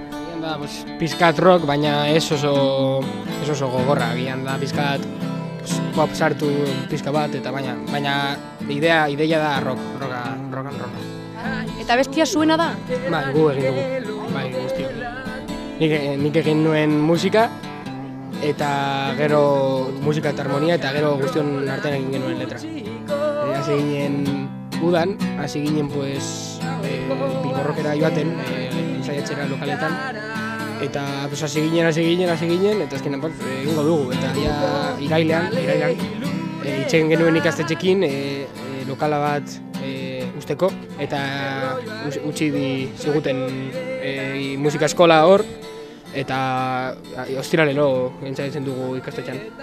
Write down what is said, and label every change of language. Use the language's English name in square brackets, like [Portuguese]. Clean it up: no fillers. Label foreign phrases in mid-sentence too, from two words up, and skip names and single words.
[Basque] Da, pizkat rock, baina ez oso gogorra, gian da pizkat pop sartu pizka bat, eta baina ideia da [English] rock and roll. [Basque] Eta abestia zuena da? Bai, gu egin dugu, bai, guztiok. Nik egin nuen musika, eta gero musika eta harmonia, eta gero guztion artean egin genuen letra. Hasi ginen udan, hasi ginen Bilborrokera joaten, ensaiatzera lokaletan, eta hasi ginen, eta azkenan egingo dugu, eta irailean, itxegin genuen ikastetxekin lokala bat usteko, eta utzi ziguten musika eskola hor, eta ostiralero ensaiatzen dugu ikastetxean.